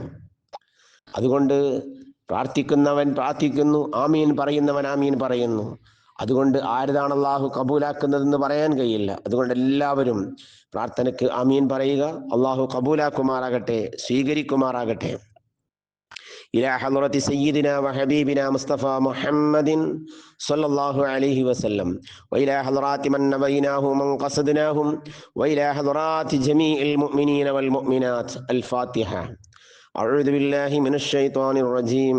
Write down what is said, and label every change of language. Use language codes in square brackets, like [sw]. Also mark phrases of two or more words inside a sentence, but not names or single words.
[ml] അതുകൊണ്ട് പ്രാർത്ഥിക്കുന്നവൻ പ്രാർത്ഥിക്കുന്നു, ആമീൻ പറയുന്നവൻ ആമീൻ പറയുന്നു. അതുകൊണ്ട് ആരതാണ് അള്ളാഹു കബൂലാക്കുന്നതെന്ന് പറയാൻ കഴിയില്ല. അതുകൊണ്ട് എല്ലാവരും പ്രാർത്ഥനയ്ക്ക് ആമീൻ പറയുക. അള്ളാഹു കബൂലാക്കുമാറാകട്ടെ, സ്വീകരിക്കുമാറാകട്ടെ. [ar] إلى حضرة سيدنا وحبيبنا مصطفى محمد صلى الله عليه وسلم وإلى حضرات من نبيناه ومن قصدناهم وإلى حضرات جميع المؤمنين والمؤمنات. الفاتحة. أعوذ بالله من الشيطان الرجيم.